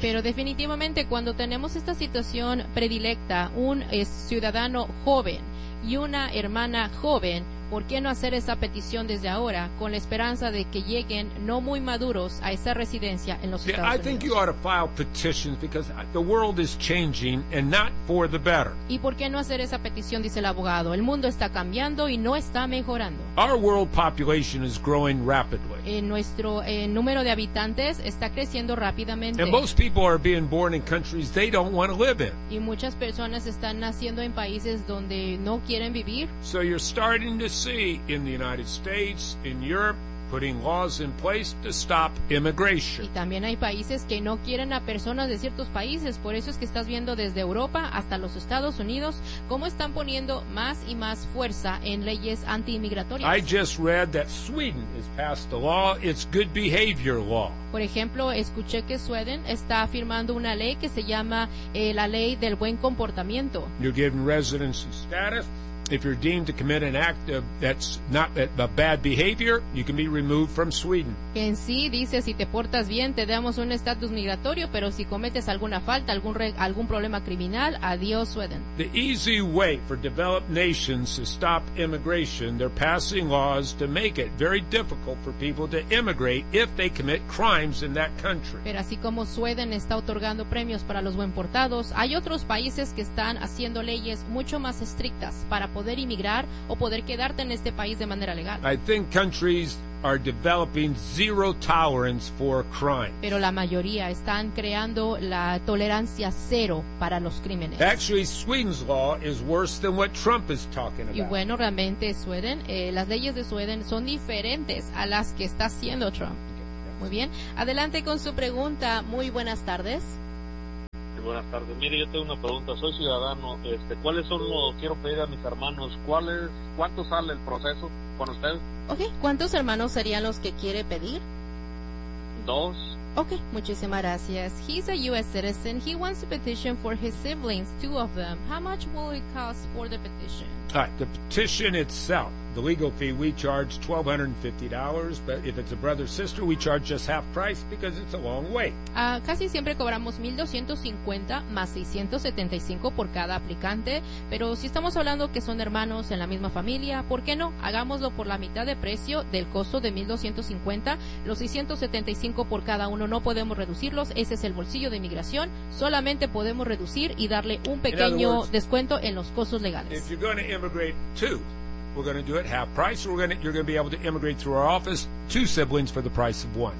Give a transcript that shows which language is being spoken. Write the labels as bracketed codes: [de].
[es] Pero definitivamente cuando tenemos esta situación predilecta, un ciudadano joven y una hermana joven, ¿por qué no hacer esa petición desde ahora con la esperanza de que lleguen no muy maduros a esa residencia en los Estados Unidos? [en] I think you ought to file petitions because the world is changing and not for the better. [es] ¿Y por qué no hacer esa petición? Dice el abogado. El mundo está cambiando y no está mejorando. [en] Our world population is growing rapidly. [es] Nuestro número de habitantes está creciendo rápidamente. [en] And most people are being born in countries they don't want to live in. [es] Y muchas personas están naciendo en países donde no quieren vivir. [en] So you're starting to see in the United States, in Europe, putting laws in place to stop immigration. [es] Y también hay países que no quieren a personas de ciertos países, por eso es que estás viendo desde Europa hasta los Estados Unidos cómo están poniendo más y más fuerza en leyes antiinmigratorias. [en] I just read that Sweden has passed a law, it's good behavior law. [es] Por ejemplo, escuché que Sweden está firmando una ley que se llama la ley del buen comportamiento. [en] You're given residency status. If you're deemed to commit an act that's not a bad behavior, you can be removed from Sweden. [es] En sí, dice, si te portas bien, te damos un estatus migratorio, pero si cometes alguna falta, algún problema criminal, adiós, Sweden. [en] The easy way for developed nations to stop immigration, they're passing laws to make it very difficult for people to immigrate if they commit crimes in that country. [es] Pero así como Sweden está otorgando premios para los buen portados, hay otros países que están haciendo leyes mucho más estrictas para poder inmigrar o poder quedarte en este país de manera legal. [en] I think countries are developing zero tolerance for crime. [es] Pero la mayoría están creando la tolerancia cero para los crímenes. [en] Actually, Sweden's law is worse than what Trump is talking about. [es] Y bueno, realmente Sweden, las leyes de Sweden son diferentes a las que está haciendo Trump. Muy bien. Adelante con su pregunta. Muy buenas tardes. Buenas buenas tardes. Mire, yo tengo una pregunta. Soy ciudadano. ¿Cuáles son los? Quiero pedir a mis hermanos. ¿Cuánto sale el proceso con ustedes? Okay. ¿Cuántos hermanos serían los que quiere pedir? Dos. [en] Okay. [es] Muchísimas gracias. [en] He's a U.S. citizen. He wants a petition for his siblings, two of them. How much will it cost for the petition? The petition itself, the legal fee, we charge $1,250, but if it's a brother or sister, we charge just half price because it's a long way. [es] Casi siempre cobramos $1,250 más $675 por cada aplicante, pero si estamos hablando que son hermanos en la misma familia, ¿por qué no? Hagámoslo por la mitad de precio del costo de $1,250, los $675 por cada uno no podemos reducirlos, ese es el bolsillo de inmigración, solamente podemos reducir y darle un pequeño descuento en los costos legales. [en] Immigrate two. We're going to do it half price. You're going to be able to immigrate through our office, two siblings for the price of one.